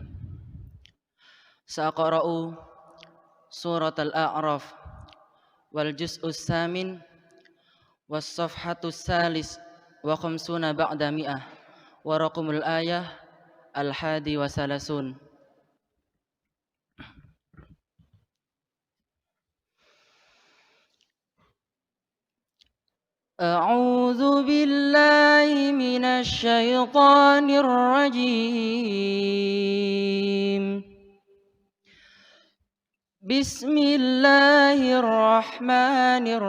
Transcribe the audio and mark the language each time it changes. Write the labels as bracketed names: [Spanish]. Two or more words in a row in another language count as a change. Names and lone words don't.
[Arabic] سأقرأ سورة الأعراف والجزء الثامن والصفحة الثالثة والخمسون بعد المائة ورقم الآية الحادي والثلاثون. أعوذ بالله من الشيطان الرجيم بسم الله الرحمن